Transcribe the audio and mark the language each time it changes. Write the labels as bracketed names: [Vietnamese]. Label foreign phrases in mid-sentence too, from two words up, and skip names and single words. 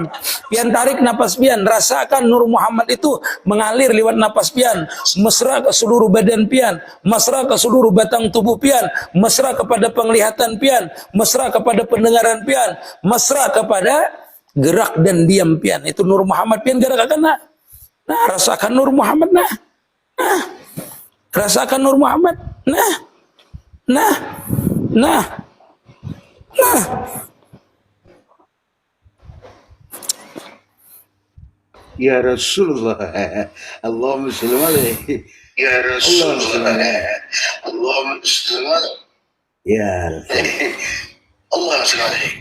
[Banjar] Pian tarik napas pian, rasakan Nur Muhammad itu mengalir lewat napas pian, mesra ke seluruh badan pian, mesra ke seluruh batang tubuh pian, mesra kepada penglihatan pian, mesra kepada pendengaran pian, mesra kepada gerak dan diam pian. Itu Nur Muhammad pian gerak akan nah. Nah, rasakan Nur Muhammad nah. Nah. Rasakan Nur Muhammad. Nah. Nah. Nah. Nah. [Arabic] يا رسول الله. اللهم صل عليه. يا رسول الله. اللهم صل. يا رسول الله. الله صلى الله عليه.